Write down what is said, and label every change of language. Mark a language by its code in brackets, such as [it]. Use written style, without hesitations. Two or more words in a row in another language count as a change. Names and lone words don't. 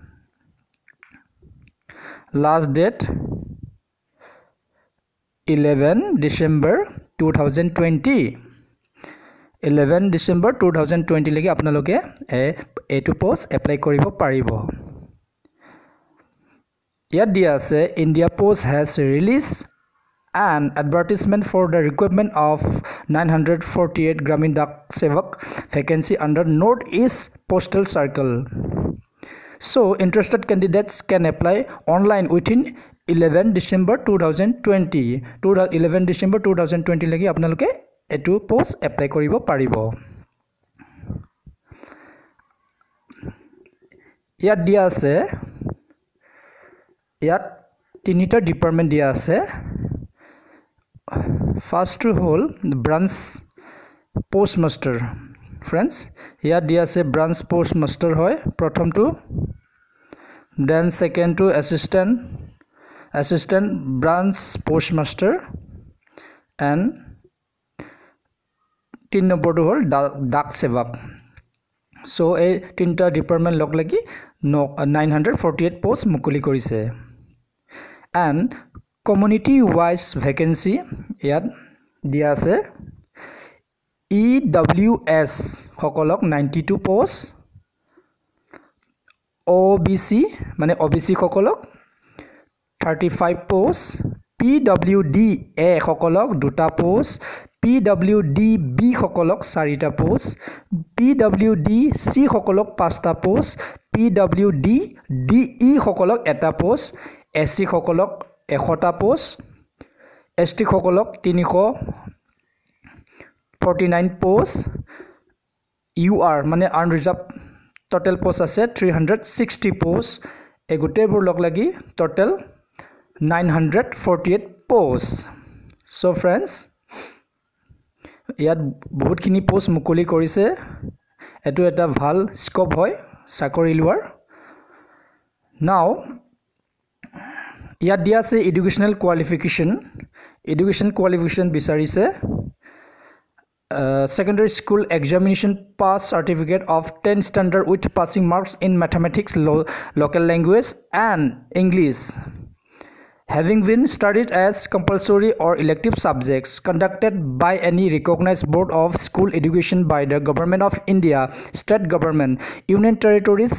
[as] 11 December 2020 11 December 2020 লৈকে আপোনালোকে এটো পোষ্ট এপ্লাই কৰিব পাৰিব ইয়াত দিয়া আছে [en] India Post has released an advertisement for the recruitment of 948 Gramin Dak Sevak vacancy under North East Postal Circle so interested candidates can apply online within 11 December 2020 11 December 2020 [as] লাগি আপোনালোকে এটো পোষ্ট এপ্লাই কৰিব পাৰিব ইয়াত দিয়া আছে ইয়াত তিনিটা ডিপাৰ্টমেন্ট দিয়া আছে ফাৰ্স্ট হল [en] branch postmaster [as] फ्रेंड्स ইয়াত দিয়া আছে [en] branch postmaster [as] হয় প্ৰথমটো [en] then second two assistant branch postmaster and [as] 3 নম্বৰটো হল ডাক সেৱক সো এই তিনটা ডিপাৰ্টমেন্ট লগ লাগি 948 পোষ্ট মুকলি কৰিছে [en] and community wise vacancy [as] ইয়াত দিয়া আছে EWS সকলক 92 পোষ্ট OBC মানে OBC সকলক 35 পোষ্ট PWD A সকলক 2টা পোষ্ট PWD B সকলক 4টা পোষ্ট PWD C সকলক 5টা পোষ্ট PWD DE সকলক 1টা পোষ্ট SC সকলক 100টা পোষ্ট ST সকলক 349 পোষ্ট UR মানে [en] unreserved total post [as] আছে 360 post এই গুটেবোৰ লগ লাগি total [en] 948 post so friends [as] ইয়াত বহুতখিনি পোষ্ট মুকলি কৰিছে এটো এটা ভাল স্কোপ হয় চাকৰি লোৱাৰ নাও ইয়াত দিয়া আছে [en] educational qualification [as] বিচাৰিছে [en] secondary school examination pass certificate of 10 standard with passing marks in mathematics local language and English having been studied as compulsory or elective subjects conducted by any recognized board of school education by the government of India state government union territories